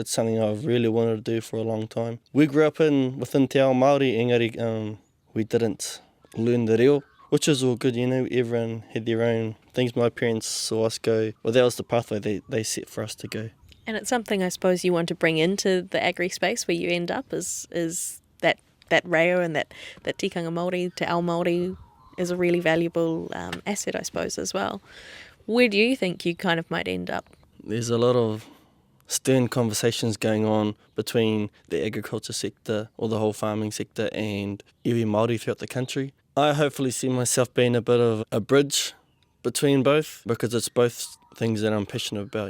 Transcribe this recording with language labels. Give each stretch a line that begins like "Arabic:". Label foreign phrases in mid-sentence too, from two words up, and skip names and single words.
English: It's something I've really wanted to do for a long time. We grew up within
Māori: Te Ao Māori,
English: engari we didn't learn the reo, which is all good, everyone had their own things. My parents saw us go, well, that was the pathway they set for us to go. And it's something I suppose you want to bring into the agri space where you end up is that reo and that
Māori: tikanga Māori, te ao Māori
English: is a really valuable asset, I suppose, as well. Where do you think you kind of might end up? There's a lot of stern conversations going on between the agriculture sector or the whole farming sector and
Māori: iwi Māori
English: throughout the country. I hopefully see myself being a bit of a bridge between both, because it's both things that I'm passionate about.